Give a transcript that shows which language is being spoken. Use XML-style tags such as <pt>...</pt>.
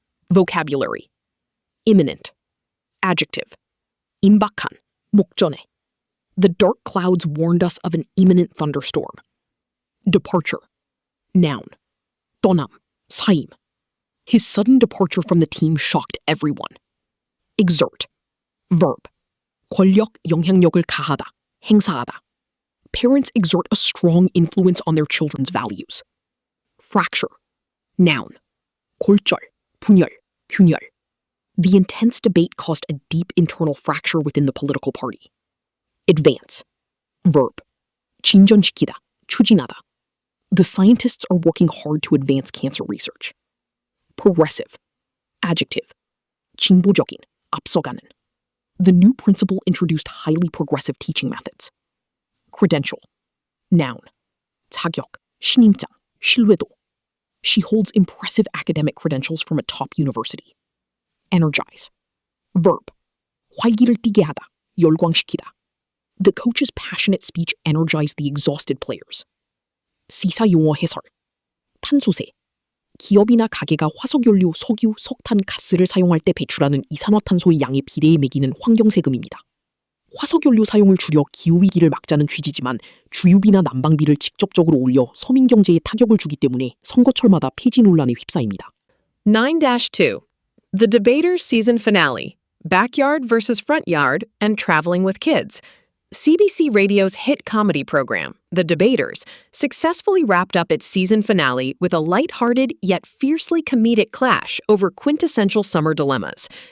<en>Vocabulary. Imminent. Adjective.</en> <ko>임박한, 목전에.</ko> <en>The dark clouds warned us of an imminent thunderstorm. Departure. Noun.</en> <ko>떠남, 사임.</ko> <en>His sudden departure from the team shocked everyone. Exert. Verb.</en> <ko>권력, 영향력을 가하다, 행사하다.</ko> <en>Parents exert a strong influence on their children's values. Fracture. Noun.</en> <ko>골절, 분열, 균열.</ko> <en>The intense debate caused a deep internal fracture within the political party. Advance. Verb.</en> <ko>진전시키다, 추진하다.</ko> <en>The scientists are working hard to advance cancer research. Progressive. Adjective.</en> <ko>진보적인, 앞서가는.</ko> <en>The new principal introduced highly progressive teaching methods. Credential. Noun.</en> <ko>자격, 신임장, 신뢰도.</ko> <en>She holds impressive academic credentials from a top university. Energize. Verb.</en> <ko>활기를 띠게 하다, 열광시키다.</ko> <en>The coach's passionate speech energized the exhausted players.</en> <ko>시사 용어 해설. 탄소세. 기업이나 가게가 화석연료, 석유, 석탄, 가스를 사용할 때 배출하는 이산화탄소의 양에 비례해 매기는 환경세금입니다. 화석연료 사용을 줄여 기후위기를 막자는 취지지만 주유비나 난방비를 직접적으로 올려 서민경제에 타격을 주기 때문에 선거철마다 폐지 논란에 휩싸입니다.</ko> <en>9-2. The Debaters season finale. Backyard versus front yard and traveling with kids. CBC Radio's hit comedy program, The Debaters, successfully wrapped up its season finale with a lighthearted yet fiercely comedic clash over quintessential summer dilemmas.</en>